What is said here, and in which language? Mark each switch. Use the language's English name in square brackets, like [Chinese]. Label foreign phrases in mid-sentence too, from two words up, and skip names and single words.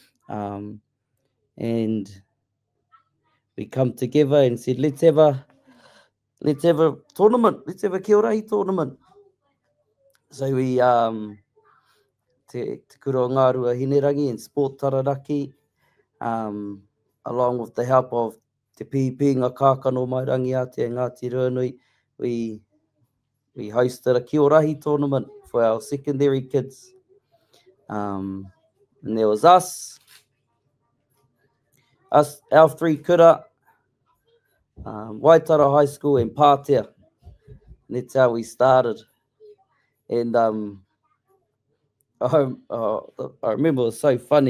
[English] And we come together and said, let's have a tournament. Let's have a Kia Rahi tournament. So we Te Kura Ngāruahine rangi and Sport Taranaki, along with the help of Te Pīpinga Kākano mai rangi Ate Ngāti Ruanui, we hosted a Kia Rahi tournament for our secondary kids. And there was us, our 3 Kura, Waitara High School and Pātea. And that's how we started. And I remember it was so funny.